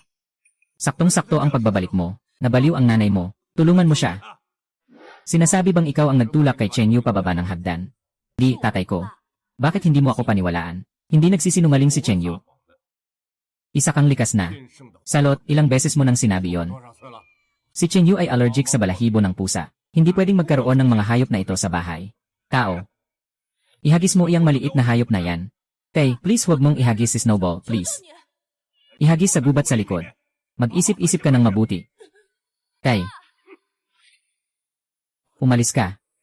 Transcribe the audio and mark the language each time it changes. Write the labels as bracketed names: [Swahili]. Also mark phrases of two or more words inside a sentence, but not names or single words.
[Filipino] Saktong-sakto ang pagbabalik mo. Nabaliw ang nanay mo. Tulungan mo siya. Sinasabi bang ikaw ang nagtulak kay Chen Yu pababa ng hagdan? Di, tatay ko. Bakit hindi mo ako paniwalaan? Hindi nagsisinungaling si Chen Yu. Isa kang likas na. [Chinese] 天生的 [Filipino] Salot, ilang beses mo nang sinabi yon. [Chinese] 多少岁了？ [Filipino] Si Chen Yu ay allergic sa balahibo ng pusa. Hindi pwedeng magkaroon ng mga hayop na ito sa bahay. Tao. Ihagis mo iyang maliit na hayop na yan. Tay, please huwag mong ihagis si Snowball, please. [Chinese] 你 [Filipino] Ihagis sa gubat sa likod. Mag-isip-isip ka ng mabuti. Tay. Umalis ka.